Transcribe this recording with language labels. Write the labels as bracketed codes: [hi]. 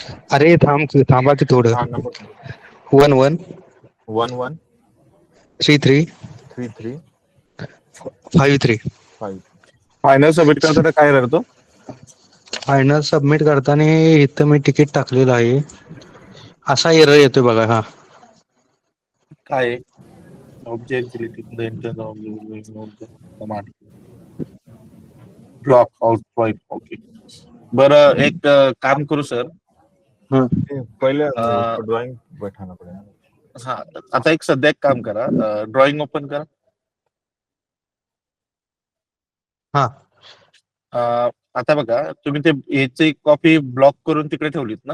[mr] अरे थांबा की थोडं. 11 33 53. फायनल सबमिट करताना काय करतो? फायनल सबमिट करताना इथं मी तिकीट टाकलेलं आहे. असा एरर येतोय बघा. हा काय object command block out point. Okay बरं एक काम करू सर. [hi] पहिले ड्रॉइंग बैठाना पडेगा. [mr] हा आता सध्या एक काम करा. ड्रॉइंग ओपन करा. हा आता बघा तुम्ही ते याची कॉपी ब्लॉक करून तिकडे ठेवलीत ना?